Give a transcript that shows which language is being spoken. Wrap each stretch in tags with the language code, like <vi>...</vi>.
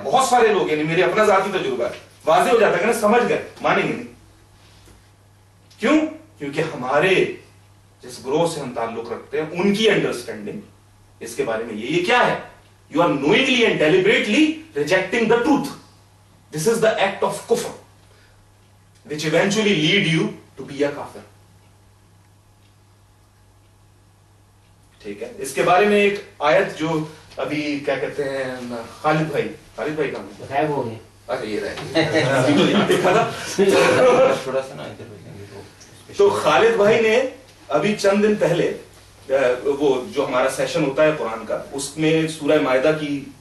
<ur>بہت سارے لوگ، یعنی میرے اپنا ذاتی تجربہ ہے، واضح ہو جاتا ہے کہ نا سمجھ گئے، مانیں گے نہیں. کیوں؟ کیونکہ ہمارے جس گروہ سے ہم تعلق رکھتے ہیں ان کی انڈرسٹینڈنگ اس کے بارے میں یہ کیا ہے؟</ur> <en>You are knowingly and deliberately rejecting the truth. This is the act of kufr, which eventually lead you to be a kafir.</en> <ur>ٹھیک ہے. اس کے بارے میں ایک آیت جو ابھی کیا کہتے ہیں خالد بھائی کہاں غائب ہو گئے. اچھا یہ رہے دیکھا تھا تھوڑا سا نا ادھر. تو خالد بھائی نے ابھی چند دن پہلے وہ جو ہمارا سیشن ہوتا ہے قرآن کا، اس میں سورہ مائدہ کی</ur>